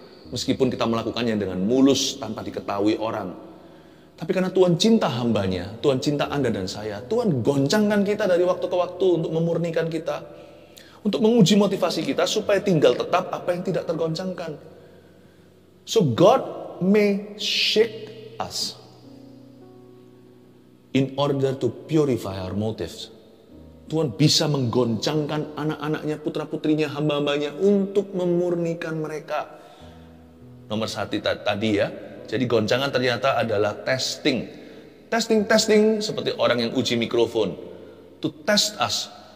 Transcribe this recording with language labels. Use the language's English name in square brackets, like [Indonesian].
[Indonesian] Meskipun kita melakukannya dengan mulus tanpa diketahui orang. Tapi karena Tuhan cinta hambanya, Tuhan cinta Anda dan saya, Tuhan goncangkan kita dari waktu ke waktu untuk memurnikan kita. Untuk menguji motivasi kita supaya tinggal tetap apa yang tidak tergoncangkan. [English] So God may shake us in order to purify our motives. [Indonesian] Tuhan bisa menggoncangkan anak-anaknya, putra-putrinya, hamba-hambanya untuk memurnikan mereka. Nomor satu tadi ya. Jadi goncangan ternyata adalah testing. Testing seperti orang yang uji mikrofon. [English] To test us.